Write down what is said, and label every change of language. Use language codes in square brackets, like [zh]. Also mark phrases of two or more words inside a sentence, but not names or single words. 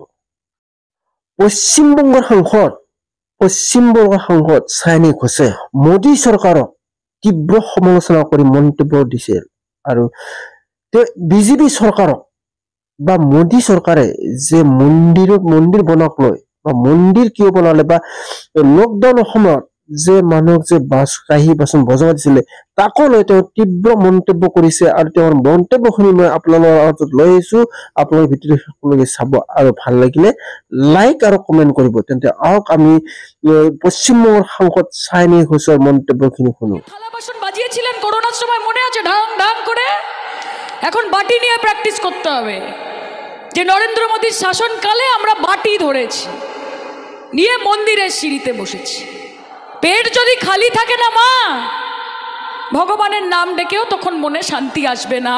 [as] পশ্চিমবংগৰ সাংসদ চাইনি ঘোষে মোদী চৰকাৰক তীব্ৰ সমালোচনা কৰি মন্তব্য দিছিল আৰু বিজেপি চৰকাৰক বা মোদী চৰকাৰে যে মন্দিৰ বনাক লৈ বা মন্দিৰ কিয় বনালে বা লকডাউনৰ সময়ত যে মানুহক যে কাঁহী বাচন বজাব দিছিলে তাকো লৈ তেওঁ তীব্ৰ মন্তব্য কৰিছে আৰু তেওঁৰ মন্তব্যখিনি মই আপোনালোকৰ আগত লৈ আহিছো। আপোনালোকে ভিডিঅ'টো সকলোকে চাব আৰু ভাল লাগিলে লাইক আৰু কমেন্ট কৰিব। তেন্তে আহক আমি পশ্চিমবংগৰ সাংসদ চাইনি ঘোষৰ মন্তব্যখিনি শুনো। [bn] থালা বাসন বাজিয়েছিলেন করোনার সময়, মনে আছে? ঢাং ঢাং করে। এখন বাটি নিয়ে প্র্যাকটিস করতে হবে যে নরেন্দ্র মোদীর শাসনকালে আমরা বাটি ধরেছি, নিয়ে মন্দিরের সিঁড়িতে বসেছি। পেট যদি খালি থাকে না মা, ভগবানের নাম ডেকেও তখন মনে শান্তি আসবে না।